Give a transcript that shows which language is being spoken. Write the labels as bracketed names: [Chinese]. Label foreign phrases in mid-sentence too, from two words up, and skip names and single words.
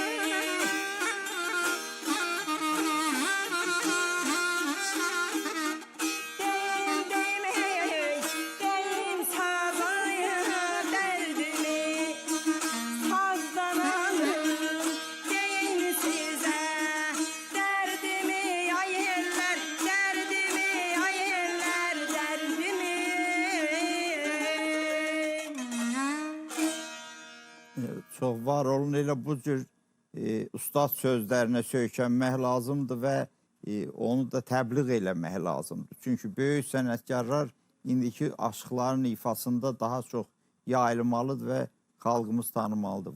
[Azerbaijani] Deyim sazaya derdimi. Sazdan alın deyim size. Derdimi ay eller, derdimi ay eller, derdimi. Çox var olun, elə bu cür ustad sözlərinə söykənmək lazımdır və onu da təbliğ eləmək lazımdır. Çünki böyük sənətkarlar indiki aşıqların ifasında daha çox yayılmalıdır və xalqımız tanımalıdır.